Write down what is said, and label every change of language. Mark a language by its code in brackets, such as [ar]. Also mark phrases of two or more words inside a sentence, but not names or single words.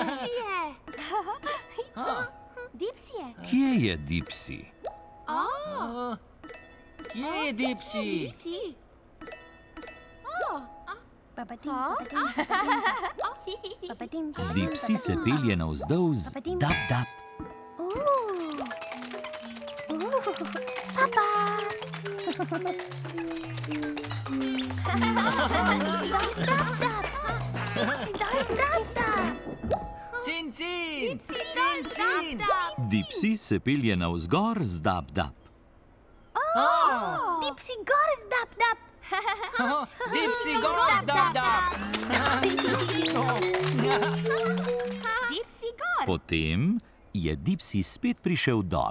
[sl] Kje je Dipsi? Kje je Dipsi? Dipsi se pelje navzdol z dap-dap. Cin, cin. Cin, cin. Dipsi se pelje navzgor z dap-dap. Dipsi gor z dap-dap. Dipsi gor, dap, dap. Dipsi gor. Potem je Dipsi spet prišel dol.